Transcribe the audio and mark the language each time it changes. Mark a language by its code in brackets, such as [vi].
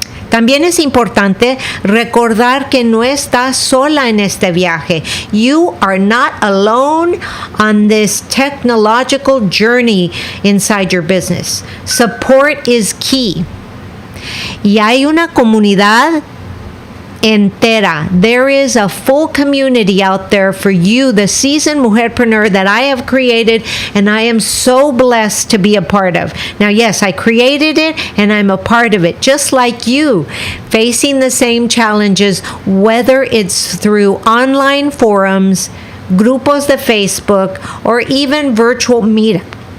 [es] También es importante recordar que no estás sola en este viaje. [en] You are not alone on this technological journey inside your business. Support is key. [es] Y hay una comunidad entera. [en] There is a full community out there for you, the seasoned mujerpreneur that I have created, and I am so blessed to be a part of. Now, yes, I created it and I'm a part of it, just like you, facing the same challenges, whether it's through online forums, [es] grupos de Facebook, [en] or even virtual meetups.